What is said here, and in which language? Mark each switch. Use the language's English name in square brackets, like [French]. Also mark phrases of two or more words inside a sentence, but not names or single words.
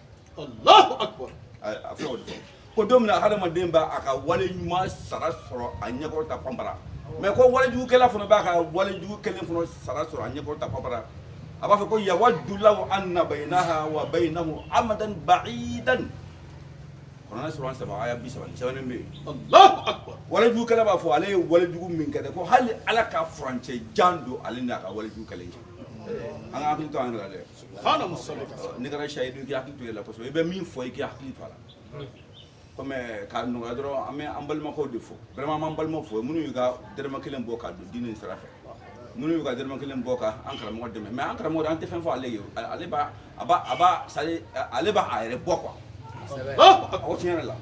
[Arabic] الله أكبر [Bambara] a filɛ o de fɔ ko don min na hadamaden b'a ka wale ɲuman sara sɔrɔ a ɲɛkɔrɔ ta panpara mais ko walejugukɛla fana b'a ka walejugu kelen fana sara sɔrɔ a ɲɛkɔrɔ ta panpara a b'a fɔ ko [Arabic] يود لو أن بينها وبينه أمدا بعيدا [Bambara] kuranɛ sura 7 aya 30 sɛbɛnnen bɛ yen [Arabic] الله أكبر [Bambara] walejugukɛla b'a fɔ ale ye walejugu min kɛ dɛ ko hali ala ka furancɛ jan don ale n'a ka walejugu kelen cɛ an ka hakili to an yɛrɛ la dɛ [Arabic] سبحانه مسلك [Bambara] n'i kɛra sayidu i k'i hakili to i la kosɛbɛ i bɛ min fɔ i k'i hakili to a la comme k'a nɔgɔya dɔrɔn an bɛ an balimakɛw de fɔ vraiment an b'an balimaw fɔ minnu y'u ka dɛrɛmɛ 1 bɔ ka don diinɛ sira fɛ minnu y'u ka dɛrɛmɛ 1 bɔ ka an karamɔgɔ dɛmɛ mais an karamɔgɔ an tɛ fɛn fɔ ale ye ale b'a a yɛrɛ bɔ quoi a ko tiɲɛ yɛrɛ la